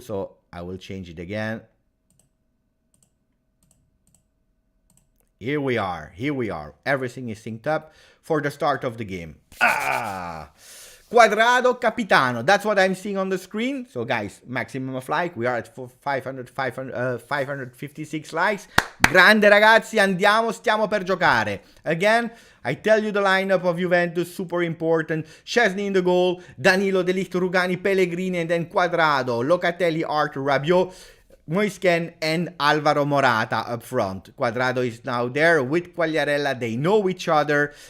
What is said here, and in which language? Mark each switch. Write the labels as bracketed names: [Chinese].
[English] So I will change it again. Here we are. Here we are. Everything is synced up for the start of the game. Quadrado Capitano. That's what I'm seeing on the screen. So guys, maximum of like. We are at 556 likes. [Italian] Grande ragazzi, andiamo, stiamo per giocare. [English] Again, I tell you the lineup of Juventus, super important. Szczesny in the goal. Danilo, De Ligt, Rugani, Pellegrini, and then Quadrado, Locatelli, Arthur, Rabiot, Moisken, and Alvaro Morata up front. Quadrado is now there with Quagliarella. They know each other.